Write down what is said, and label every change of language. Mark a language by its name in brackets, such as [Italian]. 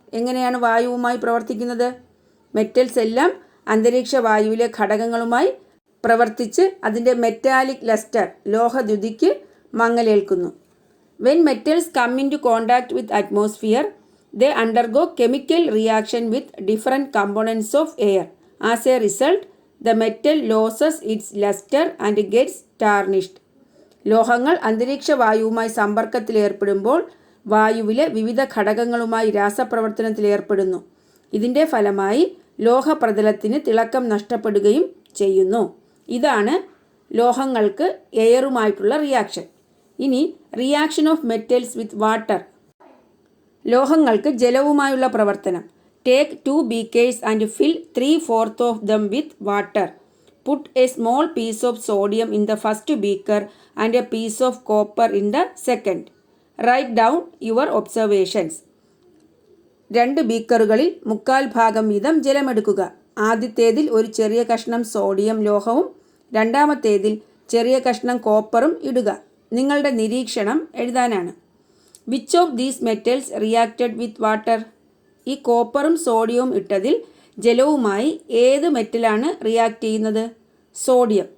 [Malayalam] എങ്ങനെയാണ് വായുവുമായി പ്രവർത്തിക്കുന്നത്? മെറ്റൽസ് എല്ലാം അന്തരീക്ഷ വായുവിലെ ഘടകങ്ങളുമായി പ്രവർത്തിച്ച് അതിൻ്റെ metallic lustre ലോഹദ്യുതിക്ക് മങ്ങലേൽക്കുന്നു. [English] When metals come into contact with atmosphere they undergo chemical reaction with different components of air. As a result the metal loses its luster and gets tarnished. [Malayalam] ലോഹങ്ങൾ അന്തരീക്ഷ വായുവുമായി സമ്പർക്കത്തിലേർപ്പെടുമ്പോൾ വായുവിലെ വിവിധ ഘടകങ്ങളുമായി രാസപ്രവർത്തനത്തിലേർപ്പെടുന്നു. ഇതിൻ്റെ ഫലമായി ലോഹപ്രതലത്തിന് തിളക്കം നഷ്ടപ്പെടുകയും ചെയ്യുന്നു. ഇതാണ് ലോഹങ്ങൾക്ക് എയറുമായിട്ടുള്ള റിയാക്ഷൻ. [English] ഇനി reaction of metals with water. [Malayalam] ലോഹങ്ങൾക്ക് ജലവുമായുള്ള പ്രവർത്തനം. [English] Take 2 beakers and fill 3/4 of them with water. Put a small piece of sodium in the first beaker and a piece of copper in the second. Write down your observations. [Malayalam] 2 ബീക്കറുകളിൽ 3/4 വീതം ജലമെടുക്കുക. ആദ്യത്തേതിൽ ഒരു ചെറിയ കഷ്ണം sodium ലോഹവും രണ്ടാമത്തേതിൽ ചെറിയ കഷ്ണം കോപ്പറും ഇടുക. നിങ്ങളുടെ നിരീക്ഷണം എഴുതാനാണ്. [English] Which of these metals reacted with water? [Malayalam] ഈ കോപ്പറും സോഡിയവും ഇട്ടതിൽ ജലവുമായി ഏത് മെറ്റലാണ് റിയാക്ട് ചെയ്യുന്നത്? സോഡിയം.